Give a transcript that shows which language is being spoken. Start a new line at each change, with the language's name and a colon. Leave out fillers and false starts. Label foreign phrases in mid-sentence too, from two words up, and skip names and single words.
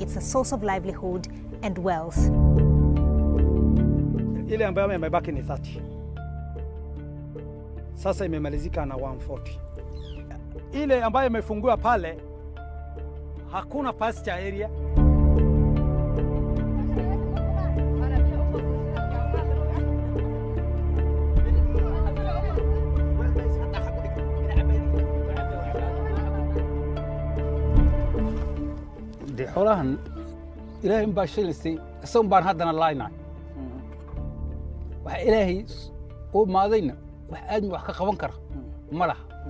English: It's a source of livelihood and wealth.
Swahili: Ile ambayo imebaki ni 30. Sasa imemalizika na 140. Ile ambayo imefungua pale hakuna
English: pasture area.
Somali: xoolahan ilaahay baa shilisay asoon baan haddana laaynaay waxa ilaahay oo maadayna wax aad wax ka qaban kara ma laha